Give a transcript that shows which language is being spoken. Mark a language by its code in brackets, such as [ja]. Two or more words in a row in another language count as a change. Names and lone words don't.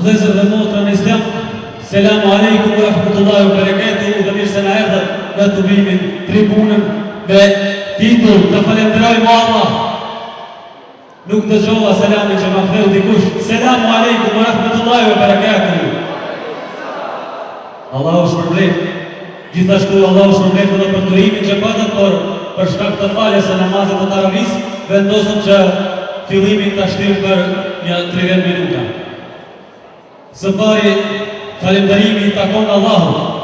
[sq] Vëllezër dhe motra në Islam, [ar] السلام عليكم ورحمة الله وبركاته, [sq] dhe mirë se na erdhët në tubimin tribunën me titull të falenderojmë Allah. Nuk dëgjova selamin që ma ktheu dikush. [ar] السلام عليكم ورحمة الله وبركاته. [sq] Allahu shpërblet. Gjithashtu Allahu shpërblet edhe për turimin që patët, por për shkak të faljes së namazit të tarawis, vendosëm që fillimin ta shtim për një 30 minuta. Së pari, falenderimi i takon Allahut.